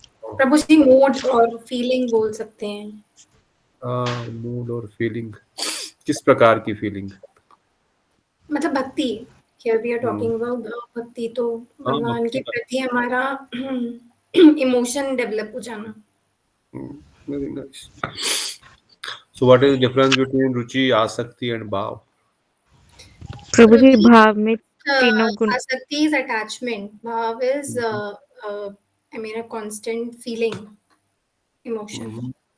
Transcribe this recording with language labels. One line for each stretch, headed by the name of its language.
Hindi: प्रभु जी, mood और feeling बोल सकते हैं। मूड और फीलिंग, किस प्रकार की फीलिंग? मतलब भक्ति,
English: here we are talking about
Hindi: भक्ति, तो भगवान के प्रति हमारा इमोशन डेवलप हो जाना।
English: Very nice. So what is the difference between ruchi, asakti and bhav?
Hindi: प्रभु जी, भाव में तीनों गुण।
English: Asakti is attachment, bhav is I mean a constant feeling, emotion।